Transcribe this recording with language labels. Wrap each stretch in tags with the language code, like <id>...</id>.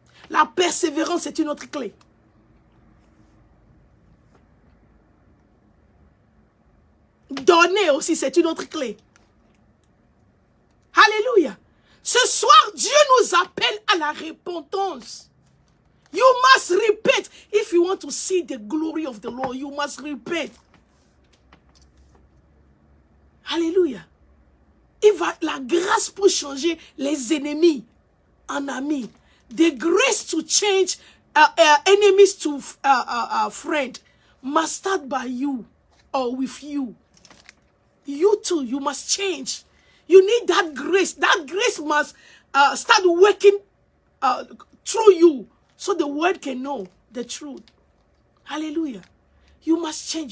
<fr>La persévérance, c'est une autre clé. Donner aussi, c'est une autre clé. Alléluia. Ce soir, Dieu nous appelle à la repentance.</fr> <en>You must repent. If you want to see the glory of the Lord, you must repent.</en> <fr>Alléluia. La grâce pour changer les ennemis en amis.</fr> <en>The grace to change enemies to friend must start by you or with you. You too, you must change. You need that grace. That grace must start working through you so the world can know the truth. Hallelujah. You must change.</en>